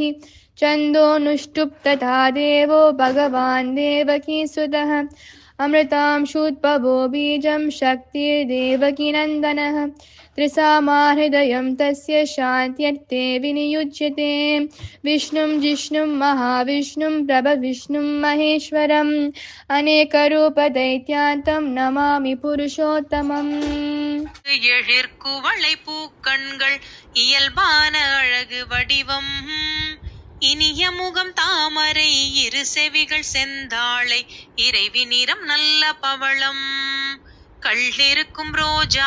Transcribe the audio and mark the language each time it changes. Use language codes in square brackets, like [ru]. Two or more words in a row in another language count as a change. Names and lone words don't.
[sa] छन्दोनुष्टुप् तथा देवो भगवान् देवकीसुतः अमृतांशुद्भवो बीजं शक्तिर्देवकीनन्दनः त्रिसामाहृदयं तस्य शान्त्यर्थे विनियुज्यते विष्णुं जिष्णुं महाविष्णुं प्रभविष्णुं महेश्वरम् अनेकरूपदैत्यान्तं नमामि पुरुषोत्तमम् [ta] எழிற்குவளை பூக்கண்கள் இயல்பான அழகு வடிவம் இனிய முகம் தாமரை இரு செவிகள் செந்தாளை இறைவி நிறம் நல்ல பவளம் கள்ளிருக்கும் ரோஜா